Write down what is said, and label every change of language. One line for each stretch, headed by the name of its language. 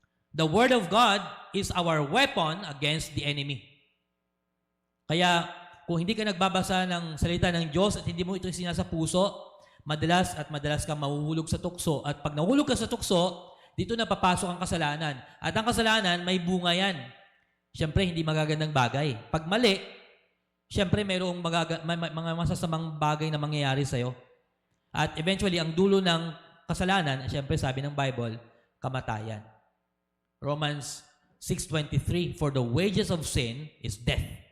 English: The Word of God is our weapon against the enemy.
Filipino: Kaya, kung hindi ka nagbabasa ng salita ng Diyos at hindi mo ito sinasa puso, madalas ka mahuhulog sa tukso. At pag nahulog ka sa tukso, dito na papasok ang kasalanan. At ang kasalanan, may bunga yan. Siyempre, hindi magagandang bagay. Pag mali, siyempre, mayroong mga masasamang bagay na mangyayari sa'yo. At eventually, ang dulo ng kasalanan, siyempre sabi ng Bible, kamatayan.
English: Romans 6:23, for the wages of sin is death.